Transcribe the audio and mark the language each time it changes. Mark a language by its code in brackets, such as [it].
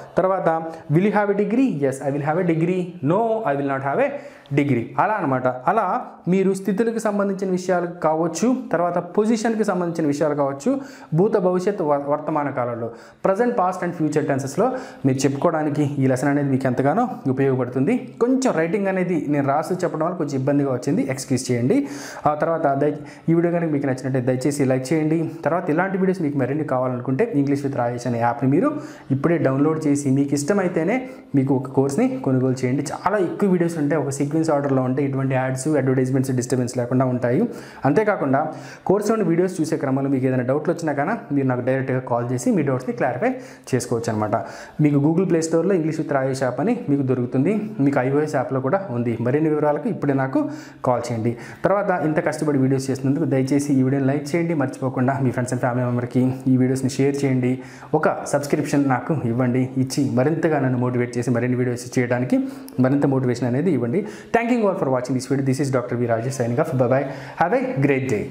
[en] తర్వాత will you have a degree? Yes I will have a degree. No I will not have a degree. [te] అలా అనమాట. అలా మీరు స్థితులకు సంబంధించిన విషయాలు కావచ్చు, తర్వాత పొజిషన్కి సంబంధించిన విషయాలు కావచ్చు, భూత భవిష్యత్తు వర్తమాన కాలంలో ప్రజెంట్ పాస్ట్ అండ్ ఫ్యూచర్ టెన్సెస్లో మీరు చెప్పుకోవడానికి ఈ లెసన్ అనేది మీకు ఎంతగానో ఉపయోగపడుతుంది. కొంచెం రైటింగ్ అనేది నేను రాసి చెప్పడం వల్ల కొంచెం ఇబ్బందిగా వచ్చింది, ఎక్స్క్యూజ్ చేయండి. ఆ తర్వాత ఈ వీడియో కనుక మీకు నచ్చినట్లయితే దయచేసి లైక్ చేయండి. తర్వాత ఇలాంటి వీడియోస్ మీకు మరిన్ని కావాలనుకుంటే ఇంగ్లీష్ విత్ రాజేష్ అనే యాప్ని మీరు ఇప్పుడే డౌన్లోడ్ చేసి మీకు ఇష్టమైతేనే మీకు ఒక కోర్స్ని కొనుగోలు చేయండి. చాలా ఎక్కువ వీడియోస్ ఉంటాయి, ఒక సీక్వెన్స్ ఆర్డర్లో ఉంటాయి. ఇటువంటి యాడ్స్ అడ్వర్టైజ్మెంట్స్ డిస్టర్బెన్స్ లేకుండా ఉంటాయి. అంతేకాకుండా కోర్సులోని వీడియోస్ చూసే క్రమంలో మీకు ఏదైనా డౌట్లు వచ్చినా కానీ మీరు నాకు డైరెక్ట్గా కాల్ చేసి మీ డౌట్స్ని క్లారిఫై చేసుకోవచ్చు అనమాట. మీకు గూగుల్ ప్లే స్టోర్లో ఇంగ్లీష్ విత్ రాజేష్ యాప్ అని మీకు దొరుకుతుంది. మీకు iOS యాప్లో కూడా ఉంది. మరిన్ని వివరాలకు ఇప్పుడే నాకు కాల్ చేయండి. తర్వాత ఇంత కష్టపడి వీడియోస్ చేసినందుకు దయచేసి ఈ వీడియోని లైక్ చేయండి. మర్చిపోకుండా మీ ఫ్రెండ్స్ అండ్ ఫ్యామిలీ మెంబర్కి ఈ వీడియోస్ని షేర్ చేయండి. ఒక సబ్స్క్రిప్షన్ నాకు ఇవ్వండి. ఇచ్చి మరింతగా నన్ను మోటివేట్ చేసి మరిన్ని వీడియోస్ చేయడానికి మరింత మోటివేషన్ అనేది ఇవ్వండి. [en] Thank you all for watching this video. This is Dr. V. Rajesh signing off. Bye bye. Have a great day.